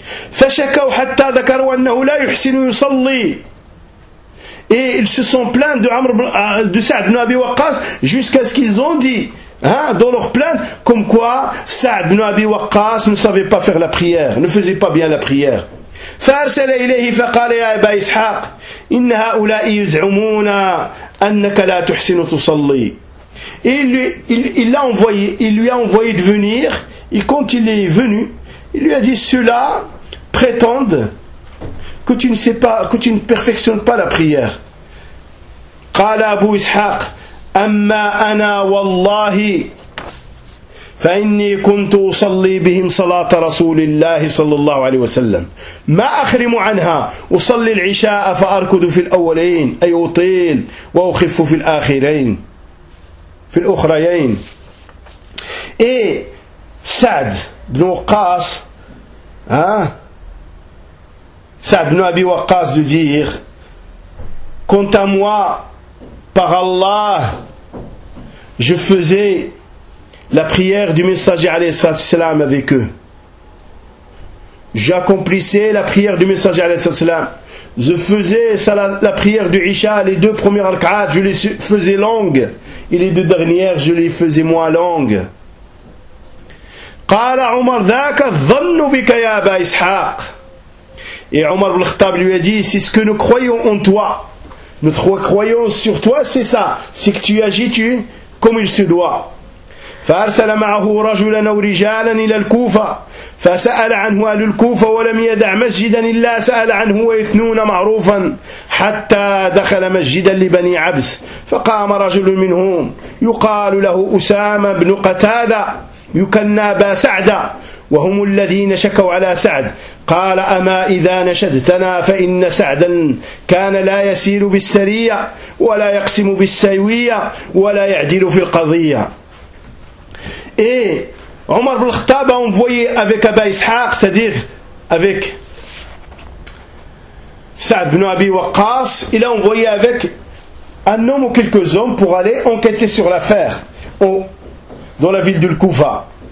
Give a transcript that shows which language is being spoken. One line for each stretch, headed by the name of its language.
Arabic: فشكوا حتى ذكروا أنه لا يحسن يصلي.
French: Et ils se sont plaints de Sa'd ibn Abi Waqqas jusqu'à ce qu'ils ont dit, hein, dans leur plainte, comme quoi Sa'd ibn Abi Waqqas ne savait pas faire la prière, ne faisait pas bien la prière.
Arabic: فارسل إليه فقال يا أبا إسحاق إن هؤلاء يزعمون أنك لا تحسن تصلي.
French: Et il lui a envoyé de venir, et quand il est venu, il lui a dit, ceux-là prétendent que tu ne sais pas, que tu ne perfectionnes pas la prière.
Arabic: قال أبو إسحاق أما أنا والله فإني كنت أصلي بهم صلاة رسول الله صلى الله عليه وسلم ما أخرم عنها أصلي العشاء فأركض في الأولين أي أطيل وأخف في الآخرين في الأخرين.
French: إيه سعد بن وقاص ها Sa'd ibn Abi Waqqas de dire, quant à moi, par Allah, je faisais la prière du messager alayhi salam avec eux. J'accomplissais la prière du messager alayhi salam. Je faisais la prière du Isha, les deux premières rak'at, je les faisais longues. Et les deux dernières, je les faisais moins longues.
Arabic: قال عمر ذاك الظن بك يا ابا اسحاق اي عمر بن الخطاب
French: lui a dit c'est ce que nous croyons en toi, notre croyance sur toi c'est ça, c'est que tu agis tu comme il se doit.
Arabic: فارسل معه رجلا او رجالا الى الكوفه فسال عنه اهل الكوفه ولم يدع مسجدا الا سال عنه ويثنون معروفا حتى دخل مسجدا لبني عبس فقام رجل منهم يقال له اسامه بن قتاده يكنى با سعد وهم الذين شكوا على سعد قال أما إذا نشدتنا فإن سعدا كان لا يسير بالسرية ولا يقسم بالسيوية ولا يعدل في القضية.
French: Et عمر بن الخطاب a envoyé avec Abba Ishaq, c'est-à-dire avec Saad ibn Abi Waqqas, il a envoyé avec un homme ou quelques hommes pour aller enquêter sur l'affaire dans la ville de Koufa.